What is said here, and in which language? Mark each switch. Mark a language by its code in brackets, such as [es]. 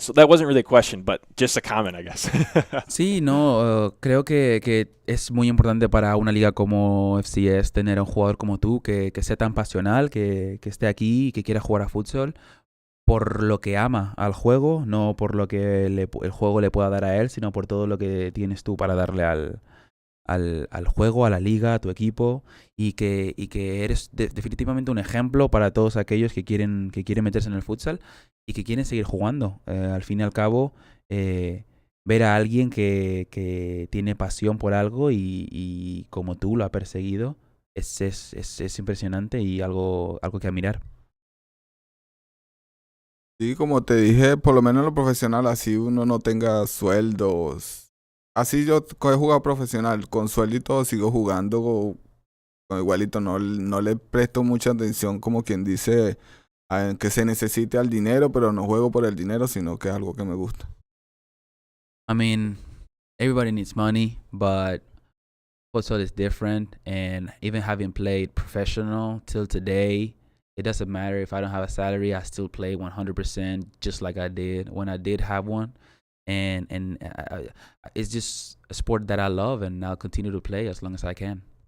[en] So that wasn't really a question, but just a comment, I guess. [es] Sí, no, creo que es muy importante para una liga como FCS tener a un jugador como tú que sea tan pasional, que esté aquí y que quiera jugar a futsal por lo que ama al juego, no por lo que el juego le pueda dar a él, sino por todo lo que tienes tú para darle al juego, a la liga, a tu equipo, y que eres definitivamente un ejemplo para todos aquellos que quieren meterse en el futsal y que quieren seguir jugando. Al fin y al cabo, ver a alguien que tiene pasión por algo y como tú lo ha perseguido es impresionante y algo que admirar. Sí, como te dije, por lo menos en lo profesional, así uno no tenga sueldos. Así yo he jugado profesional, con sueldo y todo, sigo jugando con igualito. No le presto mucha atención, como quien dice, a que se necesite al dinero, pero no juego por el dinero, sino que es algo que me gusta. [en] Everybody needs money, but futsal is different, and even having played professional till today, it doesn't matter if I don't have a salary, I still play 100% just like I did when I did have one. And it's just a sport that I love, and I'll continue to play as long as I can.